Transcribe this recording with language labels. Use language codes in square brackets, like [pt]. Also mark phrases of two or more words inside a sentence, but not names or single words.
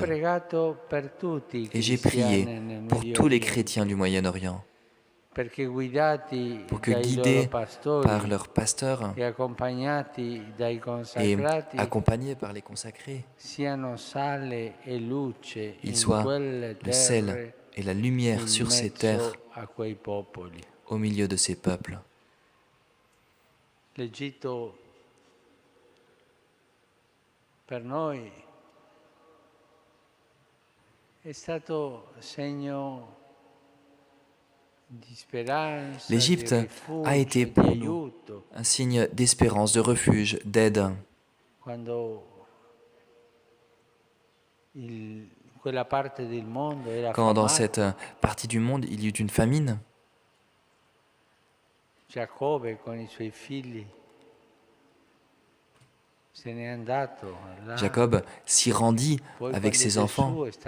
[fr] Et j'ai prié pour tous les chrétiens du Moyen-Orient, pour que guidés par leurs pasteurs et accompagnés par les consacrés, ils soient le sel et la lumière sur ces terres, au milieu de ces peuples. L'Égypte, [it] per noi, è stato segno di speranza, [fr] l'Égypte a été pour nous un signe d'espérance, de refuge, d'aide. Quand dans cette partie du monde il y eut une famine, Jacob s'y rendit avec ses enfants.